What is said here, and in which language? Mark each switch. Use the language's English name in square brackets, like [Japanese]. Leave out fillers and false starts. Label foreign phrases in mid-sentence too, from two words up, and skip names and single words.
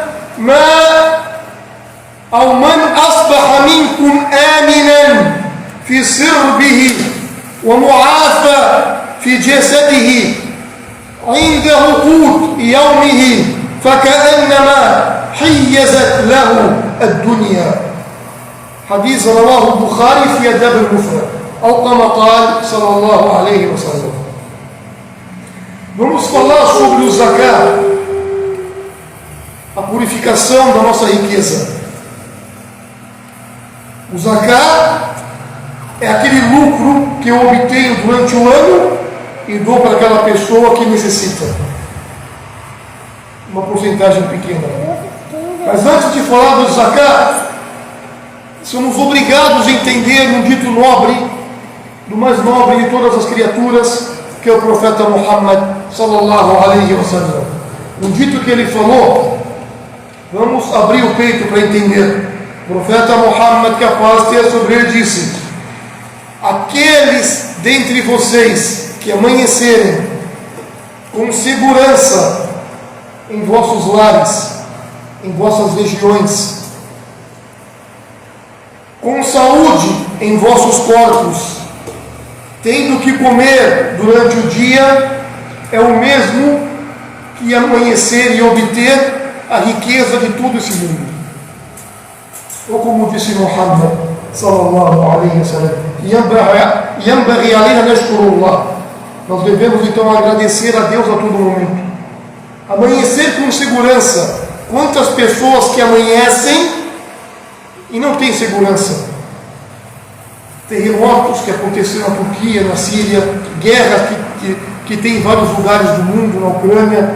[Arabic] من أصبح منكم آمنا في سربه ومعافى في جسده عنده قوت يومه فكأنما حيزت له الدنيا. حديث رواه البخاري في أدب المفرد، أو كما قال صلى الله عليه وسلم. [Portuguese] Vamos falar sobre o zakat, a purificação da nossa riqueza. O zakat é aquele lucro que eu obtenho durante o ano e dou para aquela pessoa que necessita. Uma porcentagem pequena. Mas antes de falar do zakat, somos obrigados a entender um dito nobre, do mais nobre de todas as criaturas, que é o profeta Muhammad [Arabic] صلى الله عليه وسلم. [Portuguese] Um dito que ele falou, vamos abrir o peito para entender. O profeta Muhammad, que a paz tenha sobre ele, disse: aqueles dentre vocês que amanhecerem com segurança em vossos lares, em vossas regiões, com saúde em vossos corpos, tendo que comer durante o dia, é o mesmo que amanhecer e obter a riqueza de todo esse mundo. Ou como disse Muhammad [Arabic] صلى الله عليه وسلم: ينبغي علينا نشكر الله. [Portuguese] Nós devemos então agradecer a Deus a todo momento. Amanhecer com segurança. Quantas pessoas que amanhecem e não têm segurança? Terremotos que aconteceram na Turquia, na Síria, guerra que tem em vários lugares do mundo, na Ucrânia.